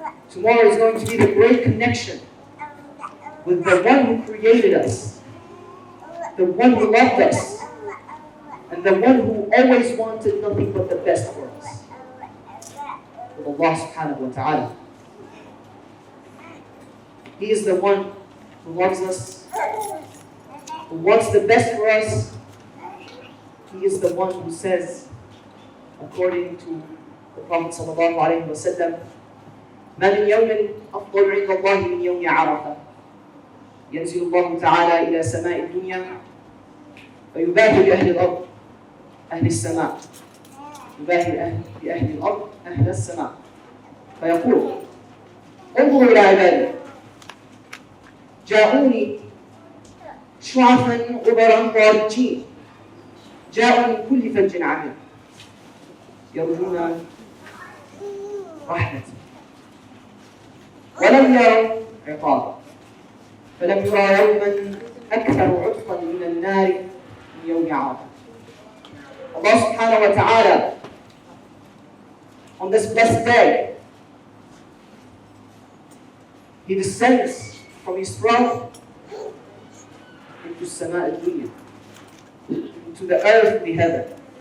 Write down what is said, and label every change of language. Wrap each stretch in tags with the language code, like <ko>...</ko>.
<en>Tomorrow is going to be the great connection with the one who created us, the one who loved us, and the one who always wanted nothing but the best for us, with Allah subhanahu wa ta'ala. He is the one who loves us, who wants the best for us. He is the one who says, according to the Prophet sallallahu alayhi wa sallam,</en> <ar>ما من يوم أفضل عند الله من يوم عرفة ينزل الله تعالى إلى سماء الدنيا فيباهي بأهل الأرض أهل السماء يباهي بأهل الأرض أهل السماء فيقول انظروا إلى عبادي جاءوني شعثا غبرا ضارجين جاءوا من كل فج عميق يرجون رحمتي ولم يروا عقابا فلم يرى يوما أكثر عتقا من النار من يوم عرفة.</ar> <en>Allah subhanahu wa ta'ala on this blessed day, He descends from His throne into Sama al-Dunya, into the earth, the heaven.</en>